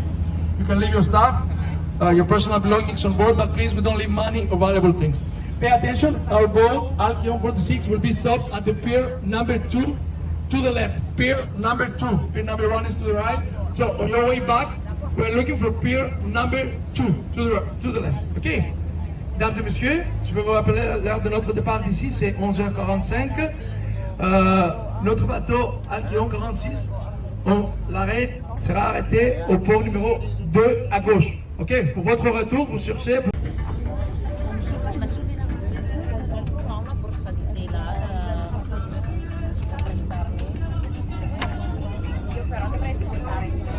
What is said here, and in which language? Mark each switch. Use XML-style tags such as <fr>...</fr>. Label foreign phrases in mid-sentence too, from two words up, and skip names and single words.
<en>You can leave your stuff, your personal belongings on board, but please we don't leave money or valuable things. Pay attention, our boat, Alki on 46, will be stopped at the pier number 2 to the left. Pier number 2. Pier number 1 is to the right. So on your way back, we're looking for pier number 2 to the left. Okay?</en> <fr>Mesdames et messieurs, je vais vous rappeler l'heure de notre départ d'ici, c'est 11h45. Notre bateau Alkion 46, l'arrêt sera arrêté au port numéro 2 à gauche. Ok? Pour votre retour, vous cherchez.</fr> <it>Una borsa di tela per prestarmi. Io però dovrei smontare.</it>